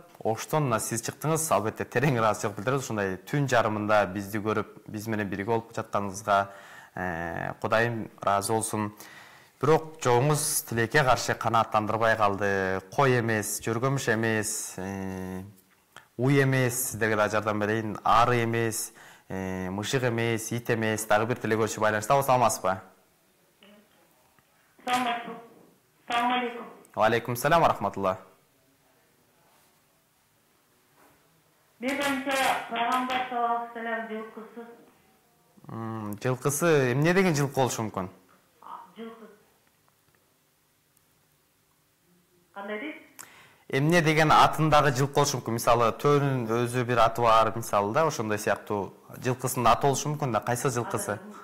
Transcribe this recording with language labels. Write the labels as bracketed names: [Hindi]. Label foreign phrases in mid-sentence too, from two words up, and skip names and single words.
[Kyrgyz] Оштон сиз чыктыңыз, албетте терең ыраазычылык билдиребиз. Ушундай түн жарымында бизди көрүп, биз менен бирге болуп жатканыңызга Кудайым ыраазы болсун. Бирок жоңуз тилекке каршы канааттандырбай калды. Кой эмес, жүргөмүш эмес, уй эмес, сиздерге да жардам берейин, ары эмес, мышык эмес, ит эмес. Дагы бир телекөрүүчү байланышта, саламатсызбы? [Arabic] السلام عليكم. وعليكم السلام ورحمة الله. [Kyrgyz] Менимче пайгамбар [Arabic] صلى الله عليه وسلم [Kyrgyz] Жылкысы эмне деген жылкы болушу мүмкүн? Жылкы. кандай Эмне деген атындагы жылкы болушу мүмкүн. Мисалы төөнүн өзү бир аты бар, мисалы да, ошондой сыяктуу жылкысынын аты болушу мүмкүн да. Кайсы жылкысы?